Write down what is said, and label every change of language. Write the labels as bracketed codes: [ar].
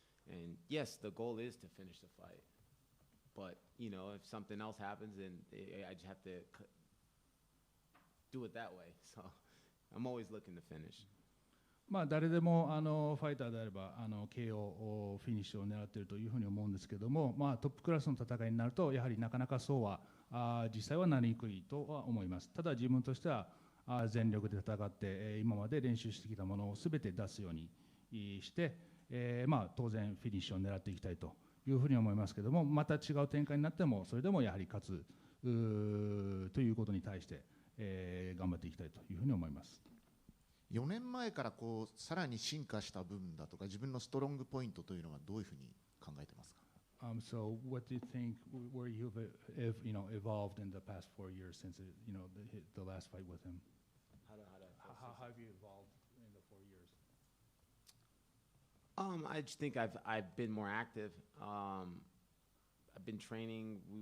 [en] And yes, the goal is to finish the fight. But, if something else happens, then I just have to do it that way. So, I'm always looking to finish. [ja] まあ、誰でもファイターであればKOフィニッシュを狙っているというふうに思うんですけども、まあ、トップクラスの戦いになるとやはりなかなかそうは実際はなりにくいとは思います。ただ自分としては全力で戦って今まで練習してきたものを全て出すようにして、まあ、当然フィニッシュを狙っていきたいというふうに思いますけども、また違う展開になってもそれでもやはり勝つということに対して、頑張っていきたいというふうに思います。 4年前からこうさらに進化した部分だとか自分のストロングポイントというのはどういうふうに考えてますか？ [en] So what do you think where you've evolved in the past 4 years since the last fight with him? How have you evolved in the 4 years? I just think I've been more active. I've been training.